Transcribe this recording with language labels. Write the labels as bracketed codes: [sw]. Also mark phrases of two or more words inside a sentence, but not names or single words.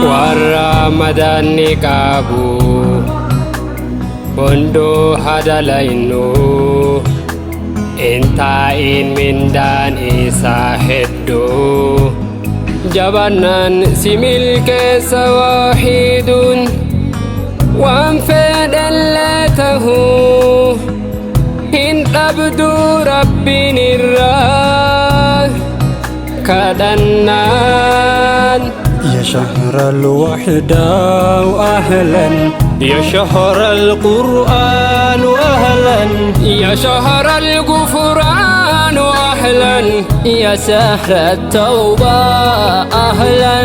[om] warra madaanni qabu hunduu hadalaynu intaa'in mindaan isaa hedduu jabannaan si milkeessa waahiduun waan fedhallee tahuu hin dhabdu rabbiin irraa kadhannaan [ar] يا شهر الوحدة وأهلا يا شهر القرآن وأهلا يا شهر الغفران أهلا يا شهر التوبة أهلا